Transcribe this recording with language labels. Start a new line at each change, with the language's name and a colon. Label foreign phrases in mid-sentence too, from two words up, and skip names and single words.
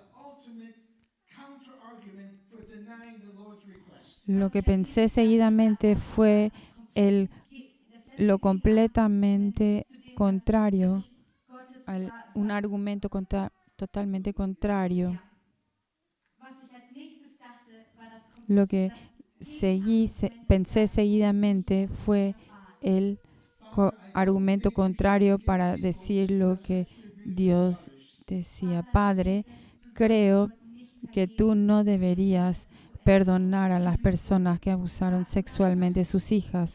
Spanish: Lo que pensé seguidamente fue lo completamente contrario, un argumento totalmente contrario.
German: Was ich als nächstes dachte, war das
Spanish: Lo que pensé seguidamente fue el argumento contrario para decir lo que Dios decía. Padre, creo que tú no deberías perdonar a las personas que abusaron sexualmente de sus hijas.